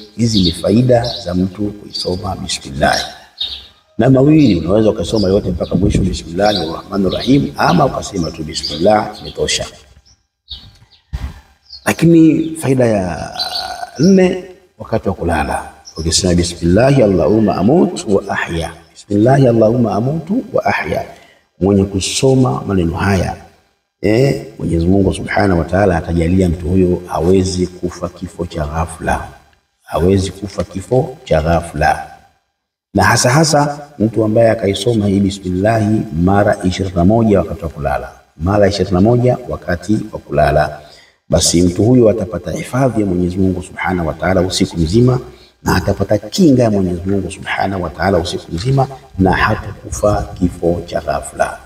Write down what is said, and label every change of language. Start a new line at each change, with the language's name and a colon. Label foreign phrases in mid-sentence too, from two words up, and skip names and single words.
Swahili: Hizi ni faida za mtu kuisoma bismillah. Na mawili unaweza ukasoma yote mpaka mwisho bismillahirrahmanirrahim, ama ukasema tu bismillah imetosha. Lakini faida ya 4 wakati wa kulala, ukisema
Arabic: بسم الله اللهم أموت وأحيا, بسم الله اللهم أموت وأحيا,
Swahili: mwenye kusoma maneno haya Mwenyezi Mungu
Arabic: سبحانه وتعالى
Swahili: atajalia mtu huyo hawezi kufa kifo cha ghafla, hawezi kufa kifo cha ghafla. Na hasa mtu ambaye akaisoma hii bismillah mara 21 wakati wa kulala, mara 21 wakati wa kulala, basi mtu huyo atapata hifadhi ya Mwenyezi Mungu
Arabic: سبحانه وتعالى
Swahili: usiku mzima, na atapata kinga ya Mwenyezi Mungu
Arabic: سبحانه وتعالى
Swahili: usiku mzima, na hatakufa kifo cha ghafla.